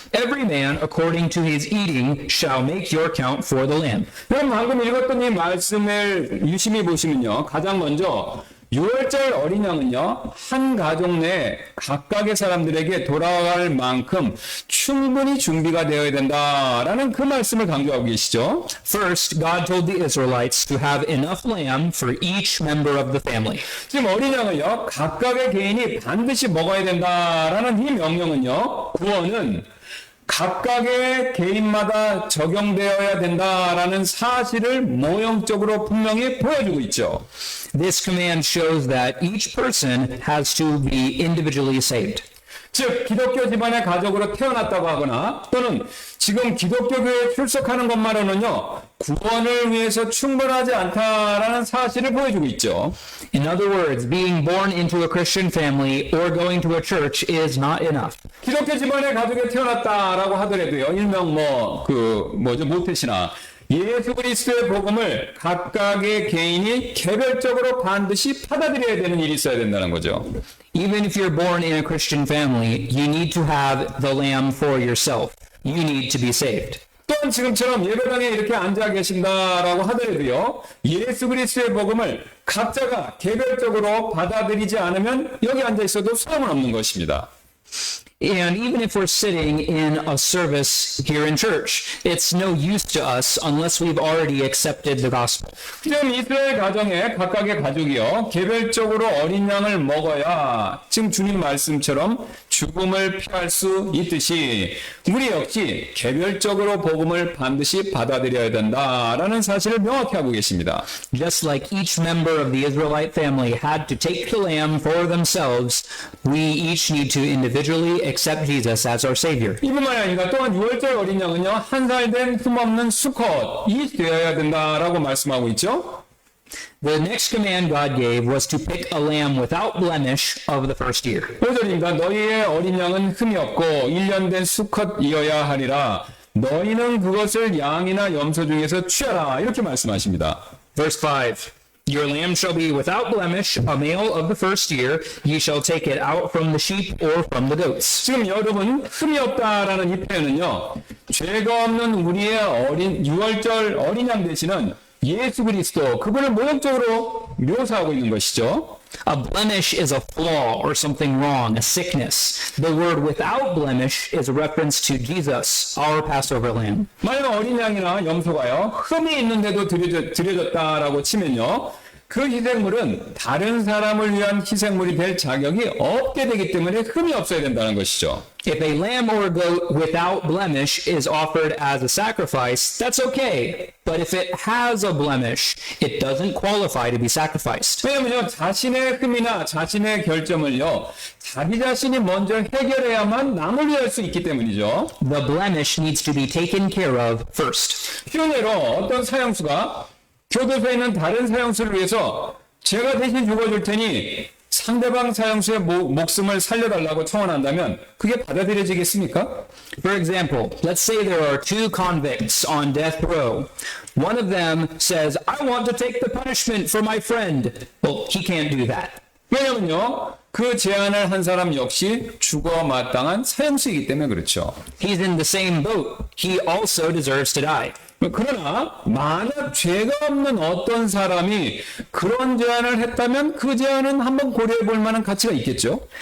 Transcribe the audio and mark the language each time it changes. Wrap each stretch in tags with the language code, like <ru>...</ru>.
<en>Every man according to his eating shall make your count for the lamb.</en> <ko>그럼 방금 읽었던 이 말씀을 유심히 보시면요. 가장 먼저 6월절 어린 양은요, 한 가족 내 각각의 사람들에게 돌아갈 만큼 충분히 준비가 되어야 된다라는 그 말씀을 강조하고 계시죠.</ko> <en>First, God told the Israelites to have enough lamb for each member of the family.</en> <ko>지금 어린 양을요, 각각의 개인이 반드시 먹어야 된다라는 이 명령은요, 구원은 각각의 개인마다 적용되어야 된다라는 사실을 모형적으로 분명히 보여주고 있죠.</ko> <en>This command shows that each person has to be individually saved.</en> <ko>즉 기독교 집안의 가족으로 태어났다고 하거나 또는 지금 기독교 교회에 출석하는 것만으로는요 구원을 위해서 충분하지 않다라는 사실을 보여주고 있죠.</ko> <en>In other words, being born into a Christian family or going to a church is not enough.</en> <ko>기독교 집안의 가족에 태어났다라고 하더라도요 일명 모태신앙 예수 그리스도의 복음을 각각의 개인이 개별적으로 반드시 받아들여야 되는 일이 있어야 된다는 거죠.</ko> <en>Even if you're born in a Christian family, you need to have the lamb for yourself. You need to be saved.</en> <ko>또한 지금처럼 예배당에 이렇게 앉아 계신다라고 하더라도요 예수 그리스도의 복음을 각자가 개별적으로 받아들이지 않으면 여기 앉아 있어도 소용은 없는 것입니다.</ko> <en>And even if we're sitting in a service here in church, it's no use to us unless we've already accepted the gospel.</en> <ko>지금 이스라엘 가정에 각각의 가족이요 개별적으로 어린 양을 먹어야 지금 주님 말씀처럼 죽음을 피할 수 있듯이 우리 역시 개별적으로 복음을 반드시 받아들여야 된다라는 사실을 명확히 하고 계십니다.</ko> <en>Just like each member of the Israelite family had to take the lamb for themselves, we each need to individually accept Jesus as our Savior.</en> <ko>이뿐만이 아니라 또한 6월절 어린 양은요 한 살 된 흠없는 수컷이 되어야 된다라고 말씀하고 있죠.</ko> <en>The next command God gave was to pick a lamb without blemish of the first year.</en> <ko>5절입니다. 너희의 어린 양은 흠이 없고 1년 된 수컷이어야 하리라. 너희는 그것을 양이나 염소 중에서 취하라. 이렇게 말씀하십니다.</ko> <en>Verse 5. Your lamb shall be without blemish, a male of the first year. Ye shall take it out from the sheep or from the goats.</en> <ko>지금 여러분 흠이 없다라는 이 표현은요. 죄가 없는 우리의 어린 6월절 어린 양 대신은 예수 그리스도 그분을 모형적으로 묘사하고 있는 것이죠.</ko> <en>A blemish is a flaw or something wrong, a sickness. The word without blemish is a reference to Jesus, our Passover lamb.</en> <ko>만약 어린 양이나 염소가요 흠이 있는데도 드려졌다라고 치면요 그 희생물은 다른 사람을 위한 희생물이 될 자격이 없게 되기 때문에 흠이 없어야 된다는 것이죠.</ko> <en>If a lamb or a goat without blemish is offered as a sacrifice, that's okay. But if it has a blemish, it doesn't qualify to be sacrificed.</en> <ko>왜냐면요 자신의 흠이나 자신의 결점을요 자기 자신이 먼저 해결해야만 남을 위할 수 있기 때문이죠.</ko> <en>The blemish needs to be taken care of first.</en> <ko>쉬운 예로 어떤 사형수가 교도소에 있는 다른 사형수를 위해서 제가 대신 죽어줄 테니 상대방 사형수의 목숨을 살려달라고 청원한다면 그게 받아들여지겠습니까?</ko> <en>For example, let's say there are two convicts on death row. One of them says, I want to take the punishment for my friend. Well, he can't do that.</en> <ko>왜냐면요 그 제안을 한 사람 역시 죽어 마땅한 사형수이기 때문에 그렇죠.</ko> <en>He's in the same boat. He also deserves to die.</en> <ko>그러나 만약 죄가 없는 어떤 사람이 그런 제안을 했다면 그 제안은 한번 고려해 볼 만한 가치가 있겠죠.</ko>